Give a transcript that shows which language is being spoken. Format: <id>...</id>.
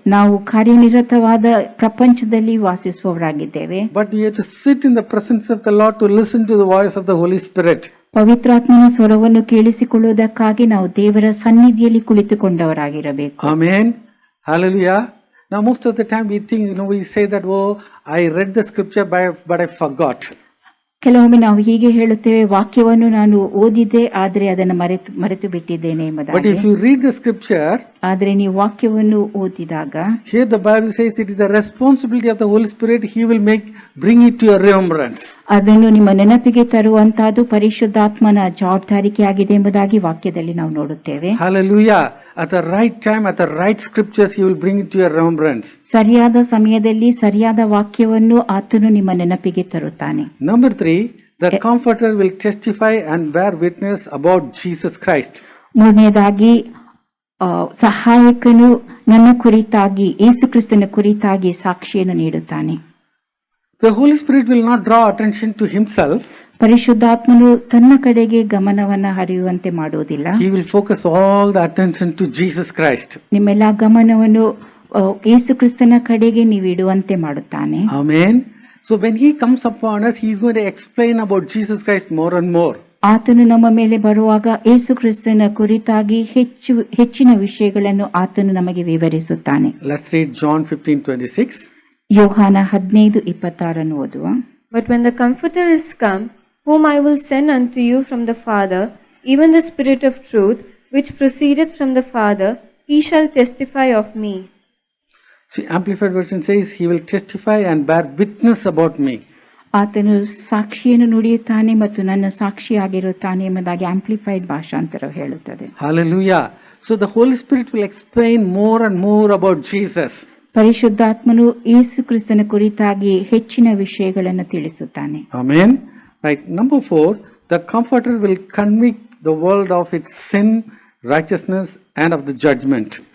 <kn>ನಾವು ಕಾರ್ಯನಿರತವಾದ ಪ್ರಪಂಚದಲ್ಲಿ ವಾಸಿಸುವವರಾಗಿದ್ದೇವೆ.</kn> <en>But we have to sit in the presence of the Lord to listen to the voice of the Holy Spirit.</en> <kn>ಪವಿತ್ರಾತ್ಮನ ಸ್ವರವನ್ನು ಕೇಳಿಸಿಕೊಳ್ಳುವುದಕ್ಕಾಗಿ ನಾವು ದೇವರ ಸನ್ನಿಧಿಯಲ್ಲಿ ಕುಳಿತುಕೊಂಡವರಾಗಿರಬೇಕು.</kn> <en>Amen. Hallelujah. Now, most of the time we think, we say that, oh, I read the scripture, but I forgot.</en> <kn>ಕೆಲವೊಮ್ಮೆ ನಾವು ಹೀಗೆ ಹೇಳುತ್ತೇವೆ, ವಾಕ್ಯವನ್ನು ನಾನು ಓದಿದ್ದೆ, ಆದರೆ ಅದನ್ನು ಮರೆತು ಬಿಟ್ಟಿದ್ದೇನೆ</kn> <en>But</en> <kn>ಎಂಬುದಾಗಿ.</kn> <en>if you read the scripture,</en> <kn>ಆದರೆ ನೀವು ವಾಕ್ಯವನ್ನು ಓದಿದಾಗ</kn> <en>here the Bible says it is the responsibility of the Holy Spirit. He will bring it to your remembrance.</en> <kn>ಅದನ್ನು ನಿಮ್ಮ ನೆನಪಿಗೆ ತರುವಂತಹದ್ದು ಪರಿಶುದ್ಧಾತ್ಮನ ಜವಾಬ್ದಾರಿಕೆಯಾಗಿದೆ ಎಂಬುದಾಗಿ ವಾಕ್ಯದಲ್ಲಿ ನಾವು ನೋಡುತ್ತೇವೆ.</kn> <en>Hallelujah. At the right time, at the right scriptures, He will bring it to your remembrance.</en> <kn>ಸರಿಯಾದ ಸಮಯದಲ್ಲಿ ಸರಿಯಾದ ವಾಕ್ಯವನ್ನು ಆತನು ನಿಮ್ಮ ನೆನಪಿಗೆ ತರುತ್ತಾನೆ.</kn> <en>Number 3, the Comforter will testify and bear witness about Jesus Christ.</en> <kn>ಮೂರನೇದಾಗಿ ಸಹಾಯಕನು ನನ್ನ ಕುರಿತಾಗಿ, ಯೇಸು ಕ್ರಿಸ್ತನ ಕುರಿತಾಗಿ ಸಾಕ್ಷಿಯನ್ನು ನೀಡುತ್ತಾನೆ.</kn> <en>The Holy Spirit will not draw attention to Himself.</en> <kn>ಪರಿಶುದ್ಧಾತ್ಮನು ತನ್ನ ಕಡೆಗೆ ಗಮನವನ್ನು ಹರಿಯುವಂತೆ ಮಾಡುವುದಿಲ್ಲ.</kn> <en>He will focus all the attention to Jesus Christ.</en> <kn>ನಿಮ್ಮೆಲ್ಲ ಗಮನವನ್ನು ಯೇಸು ಕ್ರಿಸ್ತನ ಕಡೆಗೆ ನೀವು ಇಡುವಂತೆ ಮಾಡುತ್ತಾನೆ.</kn> <en>Amen. So when He comes upon us, He is going to explain about Jesus Christ more and more.</en> <kn>ಆತನು ನಮ್ಮ ಮೇಲೆ ಬರುವಾಗ ಯೇಸು ಕ್ರಿಸ್ತನ ಕುರಿತಾಗಿ ಹೆಚ್ಚಿನ ವಿಷಯಗಳನ್ನು ಆತನು ನಮಗೆ ವಿವರಿಸುತ್ತಾನೆ.</kn> <en>Let's read John 15:26.</en> <kn>ಯೋಹಾನ 15:26 ಓದುವ.</kn> <en>But when the Comforter is come, whom I will send unto you from the Father, even the Spirit of truth, which proceedeth from the Father, He shall testify of me. See, Amplified Version says, He will testify and bear witness about me.</en> <kn>ಆತನು ಸಾಕ್ಷಿಯನ್ನು ನುಡಿಯುತ್ತಾನೆ ಮತ್ತು ನನ್ನ ಸಾಕ್ಷಿಯಾಗಿರುತ್ತಾನೆ ಎಂಬುದಾಗಿ amplified ಭಾಷಾಂತರ ಹೇಳುತ್ತದೆ.</kn> <en>Hallelujah. So the Holy Spirit will explain more and more about Jesus.</en> <kn>ಪರಿಶುದ್ಧಾತ್ಮನು ಯೇಸು ಕ್ರಿಸ್ತನ ಕುರಿತಾಗಿ ಹೆಚ್ಚಿನ ವಿಷಯಗಳನ್ನು ತಿಳಿಸುತ್ತಾನೆ.</kn> <en>Amen. Right. Number 4, the Comforter will convict the world of its sin, righteousness, and of the judgment.</en>